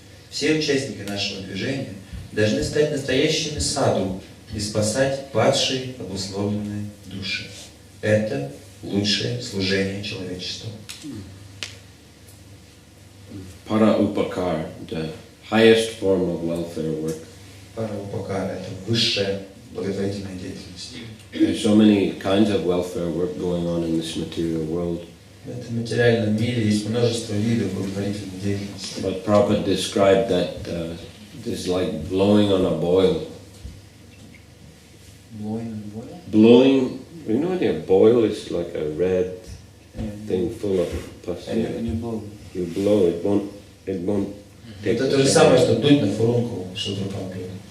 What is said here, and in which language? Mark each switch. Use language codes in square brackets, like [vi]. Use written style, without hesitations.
[ru] Все участники нашего движения должны стать настоящими саду и спасать падшие обусловленные души. Это лучшее служение человечеству. [en] Para upakar, the highest form of welfare work. [ru] Прабхавишну – это высшая благотворительная деятельность. [en] There's so many kinds of welfare work going on in this material world. [ru] В этом материальном мире есть множество видов благотворительной деятельности. [en] But Prabhupada described that it's like blowing on a boil. Blowing, you know when you boil, it's like a red thing full of pus. You blow, it won't take. [ru] Это то же самое, что дуть на фурунку, что другое.